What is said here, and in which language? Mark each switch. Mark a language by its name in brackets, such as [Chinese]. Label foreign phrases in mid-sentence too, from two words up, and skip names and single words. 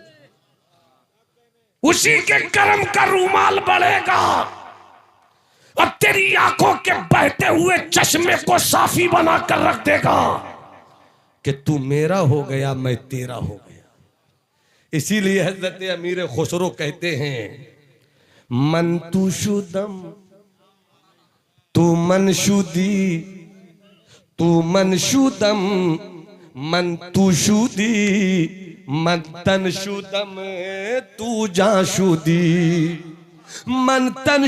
[Hindi] उसी के कर्म का रूमाल बढ़ेगा। अब तेरी आंखों के बहते हुए चश्मे को साफी बना कर रख देगा कि तू मेरा हो गया मैं तेरा हो गया। इसीलिए हजरत अमीर खुसरो कहते हैं, [Persian] من تو شدم تو من شدی، تو من شدم من تو شدی، من تن شدم تو جان شدی، من تن